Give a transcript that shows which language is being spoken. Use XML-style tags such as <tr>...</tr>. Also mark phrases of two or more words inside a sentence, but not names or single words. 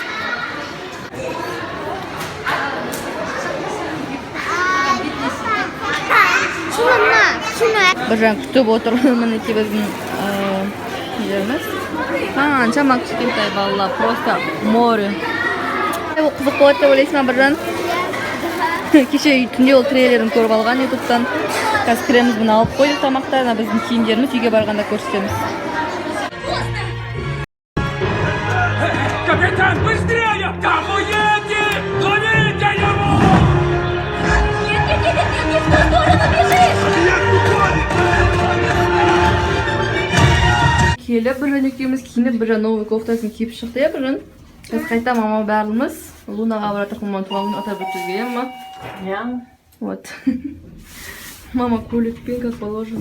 <kk>Біржан күтіп отыр, мінекей біздің жеріміз. Қаншама кішкентай балалар,</kk> <ru>просто море.</ru> <kk>Бұл қызық болады деп ойлайсың ба Біржан? Кеше түнде ол трейлерін көріп алған ютубтан. Қазір кіреміз, бұны алып қойдық тамақтарына, біздің киімдеріміз үйге барғанда көрсетеміз.</kk> <ru>Капитан, быстрее! Там уедет! Ловите его! Нет, не в ту сторону бежишь!</ru> <kk>Келіп, Біржан екеуміз киініп, Біржан новый кофтасын киіп шықты, я Біржан? Біз қайта мама бәріміз Лунаға баратық, маманың туғанын атап өтуге, ема? Ja. Вот. Мама көйлекпен,</kk> <ru>как положено.</ru>